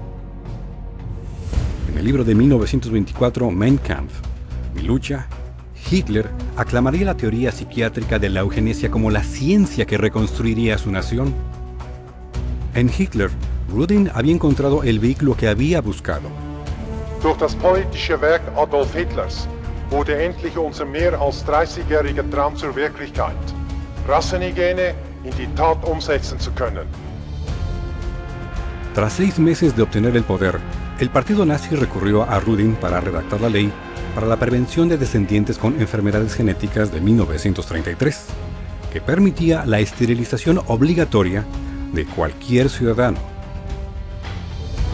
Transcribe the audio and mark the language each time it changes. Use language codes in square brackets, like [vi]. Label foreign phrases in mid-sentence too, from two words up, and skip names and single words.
[es] En el libro de 1924, Mein Kampf, Mi lucha, Hitler aclamaría la teoría psiquiátrica de la eugenesia como la ciencia que reconstruiría su nación. En Hitler, Rudin había encontrado el vehículo que había buscado. [de] Durch das politische Werk Adolf Hitlers wurde endlich unser mehr als 30-jähriger Traum zur Wirklichkeit, Rassenhygiene in die Tat umsetzen zu können. [es] Tras 6 meses de obtener el poder, el partido nazi recurrió a Rudin para redactar la ley para la prevención de descendientes con enfermedades genéticas de 1933, que permitía la esterilización obligatoria de cualquier ciudadano.